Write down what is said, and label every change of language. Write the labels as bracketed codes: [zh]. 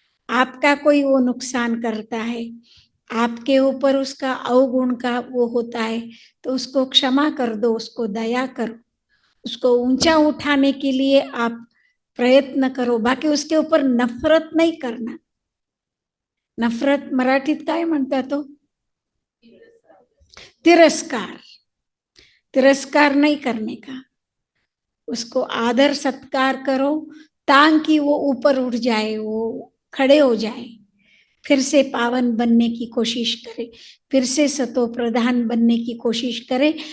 [hi] आपका कोई वो नुकसान करता है, आपके ऊपर उसका अवगुण का वो होता है, तो उसको क्षमा कर दो, उसको दया करो, उसको ऊंचा उठाने के लिए आप प्रयत्न करो। बाकी उसके ऊपर नफरत नहीं करना। [mr] नफरत मराठीत काय म्हणतात तो? तिरस्कार। [hi] तिरस्कार नहीं करने का, उसको आदर सत्कार करो ताकि वो ऊपर उठ जाए, वो खड़े हो जाए, फिर से पावन बनने की कोशिश करे, फिर से सतो प्रधान बनने की कोशिश करे।